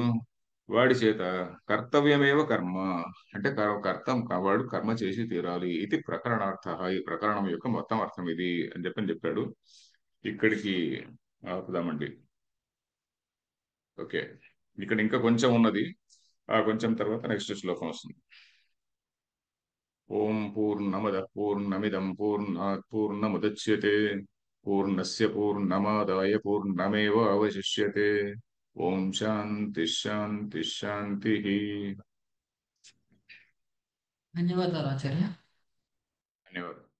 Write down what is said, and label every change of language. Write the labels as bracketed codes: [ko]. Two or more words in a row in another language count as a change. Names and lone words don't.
[te] వాడి చేత [sa] కర్తవ్యమేవ కర్మ [te] అంటే వాడు కర్మ చేసి తీరాలి. ఇది ప్రకరణార్థ. ఈ ప్రకరణం యొక్క మొత్తం అర్థం ఇది అని చెప్పాడు. ఇక్కడికి ఆపుదామండి. ఓకే, ఇక్కడ ఇంకా కొంచెం ఉన్నది. ఆ కొంచెం తర్వాత నెక్స్ట్ శ్లోకం వస్తుంది. [sa] ఓం పూర్ణమద పూర్ణమిదం పూర్ణాత్ పూర్ణముదచ్యతే పూర్ణస్య పూర్ణమాదాయ పూర్ణమేవ అవశిష్యతే. ఓం శాంతి శాంతి శాంతి. [te] ధన్యవాదాలు ఆచార్య. ధన్యవాదాలు.